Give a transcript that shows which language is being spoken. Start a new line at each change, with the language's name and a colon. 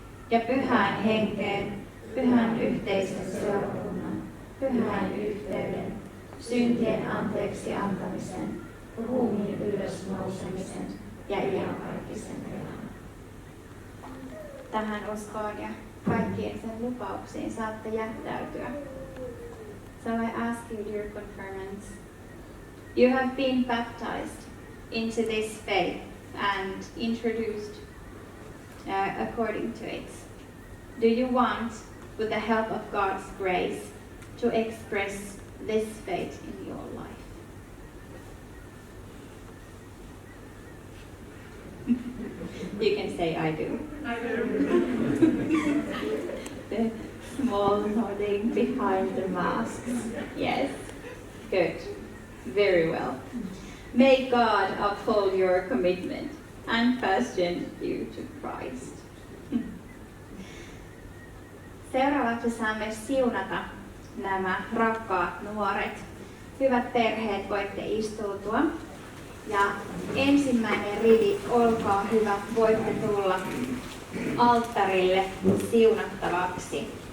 Finnish: Ja pyhään henkeen, pyhän yhteisen seurakunnan, pyhän yhteyden, syntien anteeksi antamisen, ruumiin ylösnousemisen ja iankaikkisen elämän. Tähän uskoon ja kaikkiin sen lupauksiin saatte jättäytyä.
English: So I ask you, dear confirmants, you have been baptized into this faith and introduced according to it. Do you want, with the help of God's grace, to express this faith in your life? You can say, I do. I do. The small nodding behind the masks. Yes, good. Very well. May God uphold your commitment and fasten you to Christ.
Finnish: Seuraavaksi saamme siunata nämä rakkaat nuoret. Hyvät perheet, voitte istuutua. Ja ensimmäinen rivi, olkaa hyvät, voitte tulla alttarille siunattavaksi.